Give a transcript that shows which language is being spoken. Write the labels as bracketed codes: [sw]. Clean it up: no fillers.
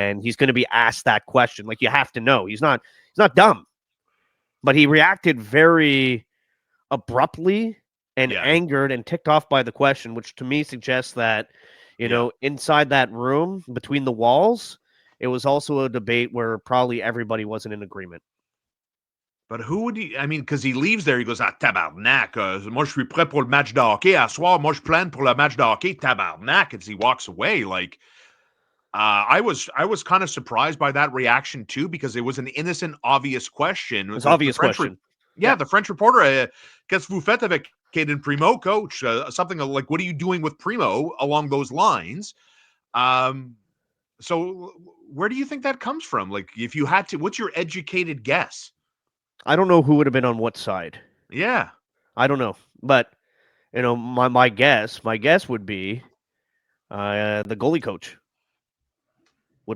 [en] and he's going to be asked that question. Like you have to know. He's not dumb, but he reacted very abruptly and Yeah. angered and ticked off by the question, which to me suggests that, Yeah. inside that room between the walls, it was also a debate where probably everybody wasn't in agreement. But who would he? I mean, because he leaves there, he goes, ah, tabarnak. [fr] Moi, je suis prêt pour le match de hockey. À soir, moi, je plane pour le match de hockey. Tabarnak. [en] As he walks away, like, I was kind of surprised by that reaction too, because it was an innocent, obvious question. It's an The obvious French, question. yeah, Yeah. the French reporter, [fr] qu'est-ce que vous faites avec Caden Primo, coach? [en] Something like, what are you doing with Primo along those lines? Um, so where do you think that comes from? Like, if you had to, what's your educated guess? I don't know who would have been on what side. Yeah, I don't know. But, my guess would be the goalie coach would